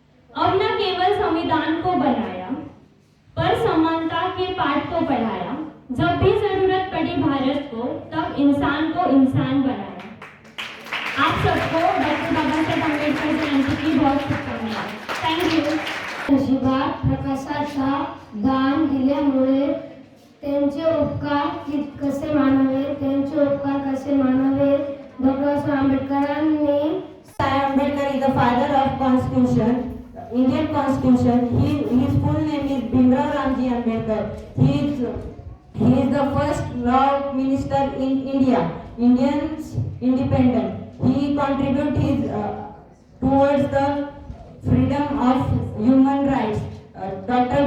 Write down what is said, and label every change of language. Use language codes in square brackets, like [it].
[hi] अब न केवल संविधान को बनाया पर समानता के पाठ को पढ़ाया। जब भी जरूरत पड़ी भारत को तब इंसान को इंसान बनाया। आप सबको डॉक्टर बाबा साहेब आंबेडकर जयंती की बहुत शुभकामनाएं। [en] Thank you. [mr] नशिबात प्रकाशाचा दान दिल्यामुळे त्यांचे उपकार कसे मानावे, त्यांचे उपकार कसे मानावे, डॉक्टर आंबेडकरांनी. [en] Ambedkar is the father of Constitution, Indian Constitution. His full name is Bhimrao Ramji Ambedkar. He is the first law minister in India, Indians independent. He contributed towards the freedom of human rights. Dr.